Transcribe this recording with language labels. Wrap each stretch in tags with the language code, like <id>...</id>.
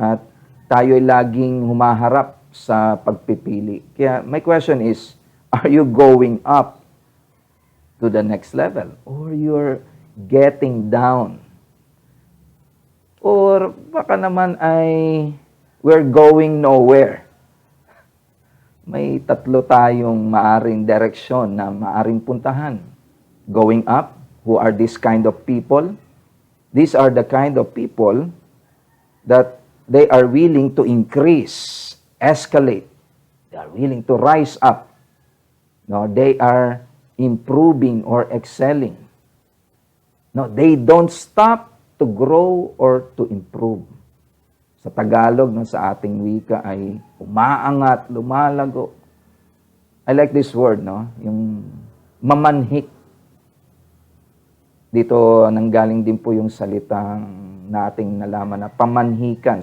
<tl>At tayo ay laging humaharap sa pagpipili.</tl> <en>Kaya my question is, are you going up to the next level? Or you're getting down? Or</en> <tl>baka naman ay</tl> <en>we're going nowhere?</en> <tl>May tatlo tayong maaring direksyon na maaring puntahan.</tl> <en>Going up, who are this kind of people? These are the kind of people that they are willing to increase, escalate. They are willing to rise up. No, they are improving or excelling. No, they don't stop to grow or to improve.</en> <tl>Sa Tagalog, no, sa ating wika ay umaangat, lumalago.</tl> <en>I like this word, no?</en> <tl>Yung mamanhik. Dito nanggaling din po yung salitang nating nalaman na pamanhikan.</tl>